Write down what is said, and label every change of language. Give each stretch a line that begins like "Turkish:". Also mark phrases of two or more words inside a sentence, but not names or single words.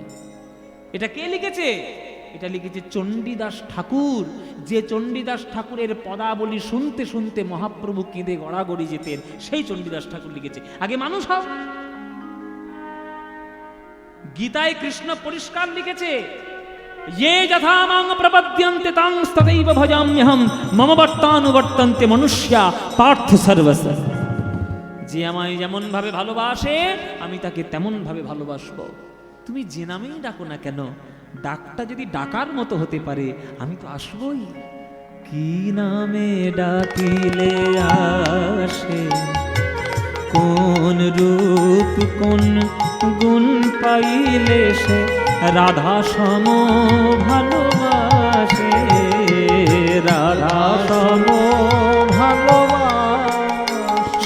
Bangla: এটা কে লিখেছে? এটা লিখেছে চণ্ডীদাস ঠাকুর। যে চণ্ডীদাস ঠাকুরের পদাবলী শুনতে শুনতে মহাপ্রভু কেঁদে গড়াগড়ি যেতেন, সেই চণ্ডীদাস ঠাকুর লিখেছে আগে মানুষ হও। গীতায় কৃষ্ণ পরিষ্কার লিখেছে,
Sanskrit: ये यथा मां प्रपद्यन्ते तांस्तदैव भजाम्यहं मम वर्तानुवर्तन्ते मनुष्या पार्थ सर्वस।
Bangla: যে আমায় যেমন ভাবে ভালোবাসে আমি তাকে তেমন ভাবে ভালোবাসবো। তুমি যে নামেই ডাকো না কেন, ডাকটা যদি ডাকার মতো হতে পারে আমি তো আসবই। কি নামে ডাকিলে আসে, কোন রূপ কোন গুণ পাইলে সে রাধা সম ভালোবাসে, রাধা সম ভালোবাসে।